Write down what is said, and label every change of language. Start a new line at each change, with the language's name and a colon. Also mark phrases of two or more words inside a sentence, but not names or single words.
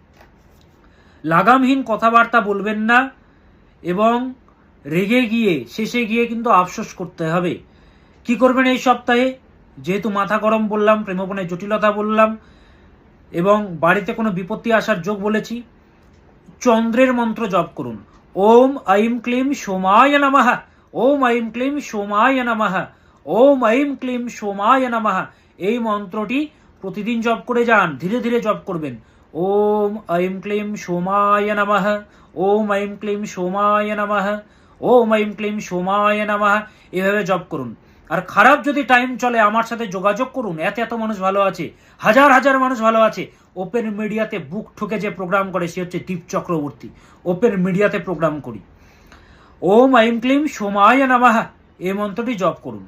Bangla: লাগামহীন কথাবার্তা বলবেন না, এবং রেগে গিয়ে শেষে গিয়ে কিন্তু আফসোস করতে হবে। কি করবেন এই সপ্তাহে? যেহেতু মাথা গরম বললাম, প্রেমপণে জটিলতা বললাম, এবং বাড়িতে কোনো বিপত্তি আসার যোগ বলেছি, চন্দ্রের মন্ত্র জপ করুন।
Sanskrit: ওম ঐম ক্লিম সোমায় নমঃ, ওম ঐম ক্লিম সোমায় নমঃ, ওম ঐম ক্লিম সোমায় নমঃ।
Bangla: এই মন্ত্রটি প্রতিদিন জপ করে যান, ধীরে ধীরে জপ করবেন।
Sanskrit: ওম ঐম ক্লিম সোমায় নমঃ, ওম ঐম ক্লিম সোমায় নমঃ, ওম ঐম ক্লিম সোমায় নমঃ।
Bangla: এভাবে জপ করুন। আর খারাপ যদি টাইম চলে আমার সাথে যোগাযোগ করুন, এত মানুষ ভালো আছে, হাজার হাজার মানুষ ভালো আছে। ওপেন মিডিয়াতে বুক ঠুকে যে প্রোগ্রাম করে সে হচ্ছে দীপ চক্রবর্তী, ওপেন মিডিয়াতে প্রোগ্রাম করি।
Sanskrit: ওম ঐম ক্লিম সোমায় নমঃ
Bangla: এই মন্ত্রটি জপ করুন।